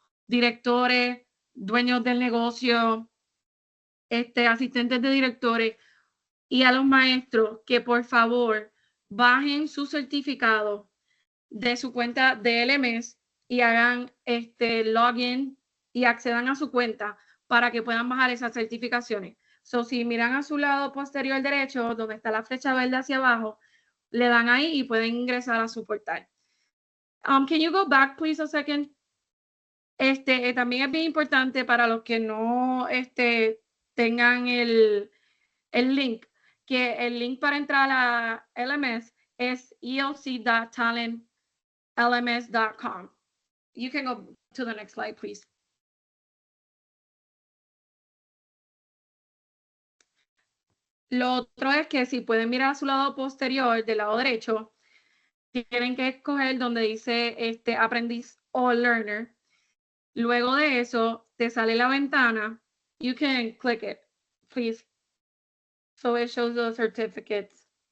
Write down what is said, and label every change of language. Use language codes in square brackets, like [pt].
[es] directores, dueños del negocio, asistentes de directores y a los maestros que por favor bajen su certificado de su cuenta de LMS y hagan login y accedan a su cuenta para que puedan bajar esas certificaciones. So, si miran a su lado posterior derecho, donde está la flecha verde hacia abajo, le dan ahí y pueden ingresar a su portal. [en] Can you go back, please, a second? [es] También es bien importante para los que no tengan el link, que el link para entrar a LMS es elc.talentlms.com. [en] You can go to the next slide, please. [es] Lo otro es que si pueden mirar a su lado posterior, del lado derecho, tienen que escoger donde dice aprendiz o learner. Luego de eso, te sale la ventana. [en] You can click it, please. So it shows the certificates.